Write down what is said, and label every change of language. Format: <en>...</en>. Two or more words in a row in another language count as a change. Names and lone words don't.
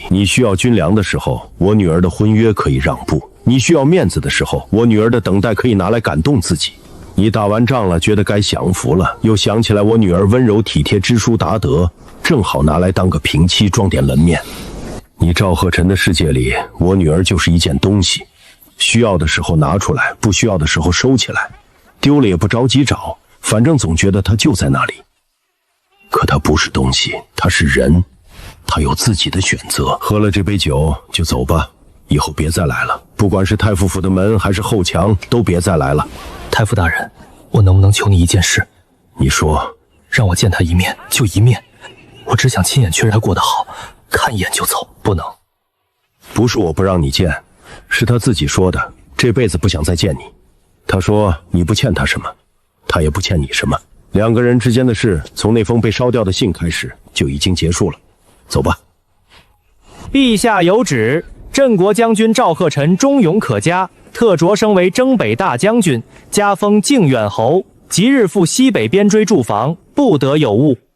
<zh>你需要軍糧的時候，我女兒的婚約可以讓步；你需要面子的時候，我女兒的等待可以拿來感動自己。你打完仗了，覺得該享福了，又想起來我女兒溫柔體貼、知書達德，正好拿來當個平妻，裝點門面。你趙賀辰的世界裡，我女兒就是一件東西，需要的時候拿出來，不需要的时候收起来，丟了也不着急找，反正总覺得她就在那裡。可她不是東西，她是人，她有自己的選擇。喝了這杯酒就走吧，以後別再來了，不管是太傅府的門還是後牆，都別再來了。太傅大人，我能不能求你一件事？你說。让我見他一面就一面，我只想親眼確認他過得好，看一眼就走，不能。不是我不讓你見，是他自己說的，這輩子不想再見你。他說你不欠他什麼，他也不欠你什麼，兩個人之間的事從那封被燒掉的信開始就已經結束了。走吧。陛下有旨，鎮國將軍趙賀辰忠勇可嘉，特擢升為征北大將軍，加封靖遠侯，即日赴西北邊陲駐防，不得有誤。</zh>